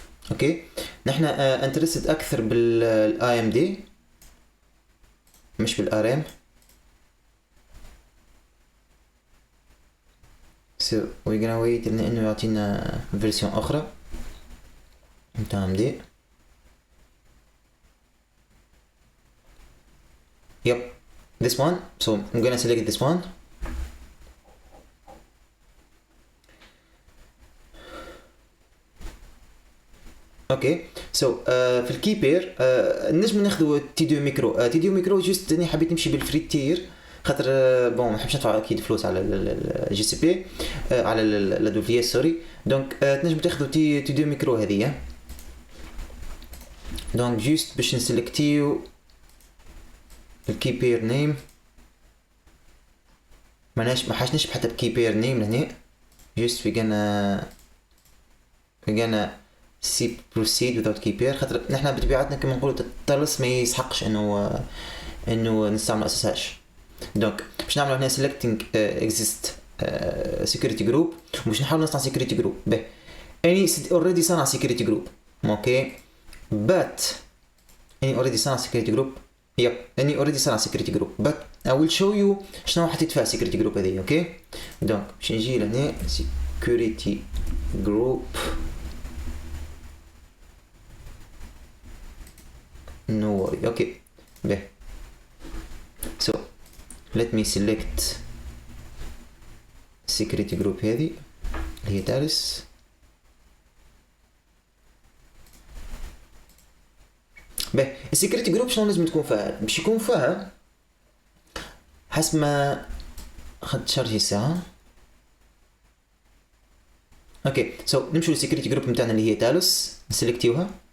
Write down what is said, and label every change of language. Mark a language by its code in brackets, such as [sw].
[ar] اوكي نحن انترستد اكثر بالاي ام دي مش بالار ام. [en] so we're gonna wait [ar] انه يعطينا فيرسيون اخرى نتاع ام دي. [en] yep this one so I'm gonna select this one. [ar] اوكي سو في الكي بير نجم ناخذوا تي دو ميكرو. تي دو ميكرو جوست اني حبيت نمشي بالفري تير خاطر بون ما نحبش ندفع اكيد فلوس على الجي سي بي على لا دو سوري. دونك تنجم تاخذوا تي دو ميكرو هذه. دونك جوست باش نسلكتيو الكي بير نيم ما حاجناش حتى بكي بير نيم لهنا جوست [en] we gonna see proceed without key pair [ar] خاطر نحنا بطبيعتنا كما نقولوا التلص ما يسحقش انه نستعمل اساساش. دونك باش نعملوا هنا selecting exist security group وباش نحاول نصنع security group. به اني already صنع security group اوكي but اني already صنع security group. يب اني already صنع security group [en] but I will show you [ar] شنو حطيت فيها security group هذه. اوكي دونك باش نجي لهنا security group no worry. [en] okay به so let me select security group هذه اللي هي تارس. [ar] به السكيورتي جروب شنو لازم تكون فيها؟ باش يكون فيها حسب ما اخذت شارجي ساعه. اوكي سو نمشوا للسكيورتي جروب نتاعنا اللي هي تالوس نسلكتيوها.